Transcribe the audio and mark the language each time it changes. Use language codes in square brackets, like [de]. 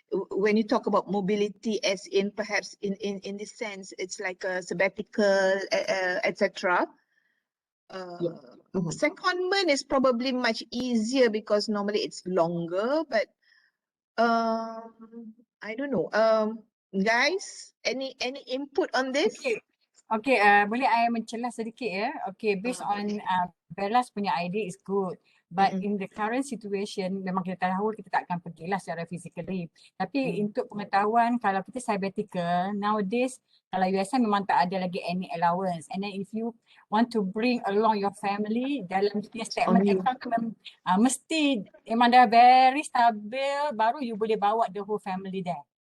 [en] When you talk about mobility, as in perhaps in this sense, it's like a sabbatical, etc. Secondment is probably much easier because normally it's longer, but I don't know. Guys, any input on this? [ms] Okay, boleh I mencelah sedikit ya. [en] Okay, based on Bella's punya idea is good. But in the current situation, [ms] memang kita tahu kita tak akan pergilah secara physically. Tapi untuk pengetahuan, kalau kita sabbatical, nowadays, kalau USM memang tak ada lagi [en] any allowance. And then if you want to bring along your family, [ms] dalam punya statement account, mesti memang dah very stabil, baru you boleh bawa the whole family there.